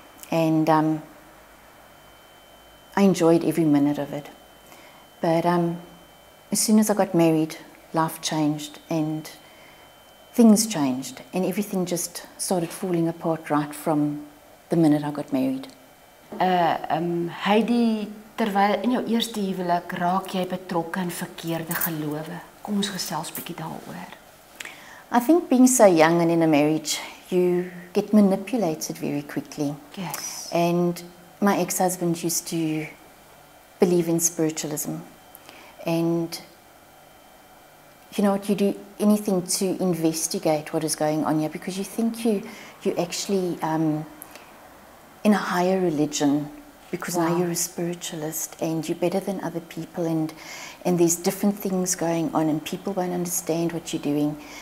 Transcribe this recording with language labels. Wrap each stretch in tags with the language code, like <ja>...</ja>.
<en>And I enjoyed every minute of it. But as soon as I got married, life changed and things changed. And everything just started falling apart right from the minute I got married.</en> <af>Heidi, terwyl in jou eerste huwelik raak jy betrokke in verkeerde gelowe. Kom ons gesels bietjie daaroor.</af> <en>I think being so young and in a marriage, you get manipulated very quickly. Yes. And my ex-husband used to believe in spiritualism. And you know what, you do anything to investigate what is going on here because you think you're actually in a higher religion because now you're a spiritualist and you're better than other people and there's different things going on and people won't understand what you're doing.</en>